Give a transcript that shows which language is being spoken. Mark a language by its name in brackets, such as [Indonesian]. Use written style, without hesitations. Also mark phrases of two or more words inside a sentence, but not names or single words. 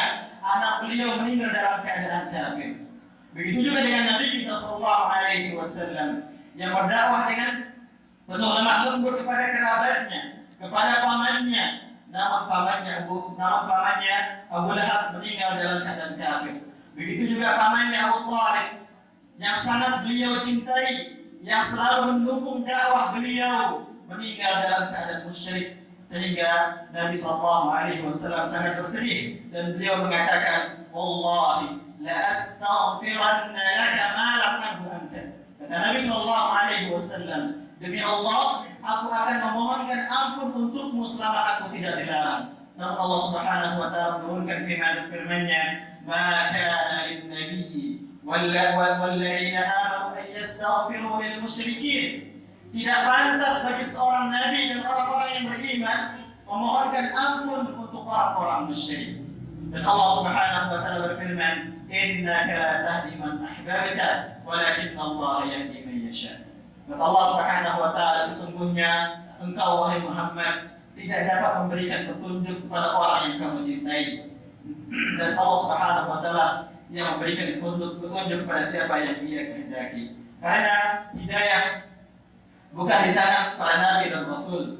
[Indonesian] Anak beliau meninggal dalam keadaan kafir. Begitu juga dengan Nabi kita [Arabic] صلى الله عليه وسلم [Indonesian] yang berdakwah dengan penuh lemah lembut kepada kerabatnya, kepada pamannya, namun pamannya Abu Lahab meninggal dalam keadaan kafir. Begitu juga pamannya Abu Thalib yang sangat beliau cintai, yang selalu mendukung dakwah beliau, meninggal dalam keadaan musyrik, sehingga Nabi SAW sangat bersedih dan beliau mengatakan, [Arabic] "والله لأستغفرن لك ما لم أنه أنت." [Indonesian] Kata Nabi SAW, demi Allah, aku akan memohonkan ampun untukmu selama aku tidak dilarang. Namun Allah [Arabic] سبحانه وتعالى [Indonesian] menurunkan firman-Nya, [Arabic] "ما كان للنبي والذين آمنوا أن يستغفروا للمشركين." [Indonesian] Tidak pantas bagi seorang nabi dan orang-orang yang beriman memohonkan ampun untuk orang-orang musyrik. Dan Allah [Arabic] سبحانه وتعالى [Indonesian] berfirman, [Arabic] "إنك لا تهدي من أحببت ولكن الله يهدي من يشاء." [Indonesian] Kata Allah [Arabic] سبحانه وتعالى, [Indonesian] sesungguhnya engkau wahai Muhammad tidak dapat memberikan petunjuk kepada orang yang kamu cintai. Dan Allah [Arabic] سبحانه وتعالى [Indonesian] yang memberikan petunjuk kepada siapa yang Ia kehendaki. Karena hidayah bukan di tangan para nabi dan rasul.